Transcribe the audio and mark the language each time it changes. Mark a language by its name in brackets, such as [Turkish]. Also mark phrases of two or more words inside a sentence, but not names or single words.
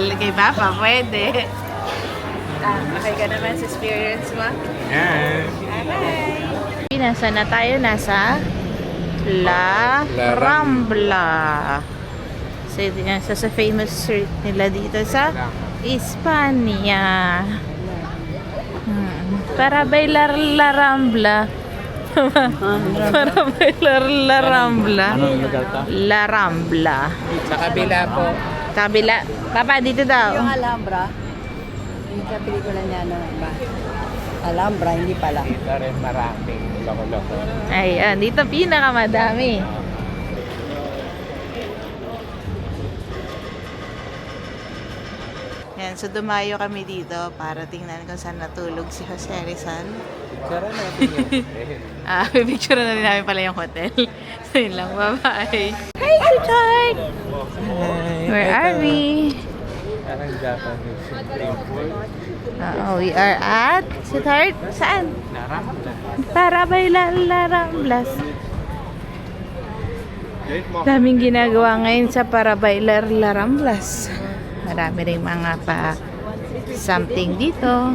[Filipino] Kay Papa, pwede. Okay ka naman sa experience mo? Yan. Bye-bye! Nasa na tayo? Nasa La La Rambla. So, ito yan. Sa [English] famous street [Filipino] nila dito sa Hispania. [Spanish] Para bailar La Rambla. Para bailar La Rambla. [Filipino] La Rambla. Sa kabila po. Kabila. Papa, dito daw. Yung Alhambra, yung sa pelikula niya, ano ba? Alhambra, hindi pala. Dito rin maraming loko-loko. Ayan, dito pinakamadami. Yan, so dumayo kami dito para tingnan kung saan natulog si Jose Rizal. Picture natin yung Picture na rin namin pala yung hotel. So yun lang, [English] bye-bye. Hi, sweetheart! Where are we? [Filipino] Parang Japanese yung dream. [English] We are at, sweetheart, saan? Naramda. [Spanish] Para bailar La Ramblas. [Filipino] Daming ginagawa ngayon sa [Spanish] Para Bailar La Ramblas. [Filipino] Marami rin mga pa something dito.